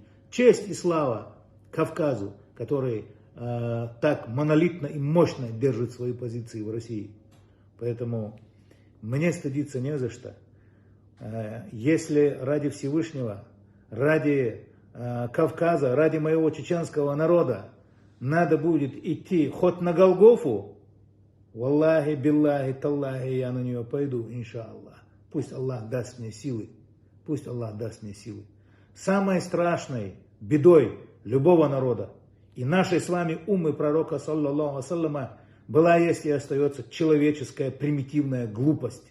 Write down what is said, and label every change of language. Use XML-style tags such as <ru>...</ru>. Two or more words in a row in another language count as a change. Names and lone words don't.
<ru>Честь и слава Кавказу, который так монолитно и мощно держит свои позиции в России. Поэтому мне стыдиться не за что. Если ради Всевышнего, ради Кавказа, ради моего чеченского народа надо будет идти хоть на Голгофу,</ru> <ar>والله، بالله، تالله,</ar> <ru>я на нее пойду, иншаллах. Пусть Аллах даст мне силы. Пусть Аллах даст мне силы. Самой страшной бедой любого народа и нашей с вами уммы пророка,</ru> <ar>صلى الله وسلم,</ar> <ru>была, есть и остается человеческая примитивная глупость.</ru>